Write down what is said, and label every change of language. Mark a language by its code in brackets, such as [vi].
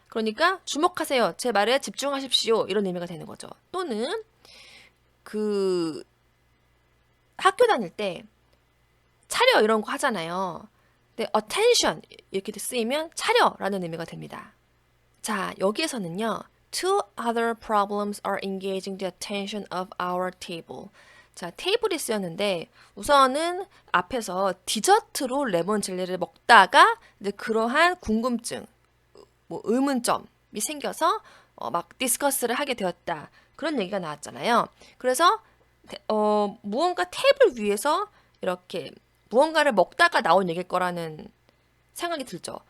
[ko] 그러니까 주목하세요. 제 말에 집중하십시오. 이런 의미가 되는 거죠. 또는 그 학교 다닐 때 차려 이런 거 하잖아요. 근데 attention 이렇게 쓰이면 차려라는 의미가 됩니다. 자, 여기에서는요. [en] Two other problems are engaging the attention of our table. [ko] 자, 테이블이 쓰였는데 우선은 앞에서 디저트로 레몬 젤리를 먹다가 이제 그러한 궁금증, 뭐 의문점이 생겨서 막 디스커스를 하게 되었다. 그런 얘기가 나왔잖아요. 그래서 무언가 테이블 위에서 이렇게 무언가를 먹다가 나온 얘기일 거라는 생각이 들죠.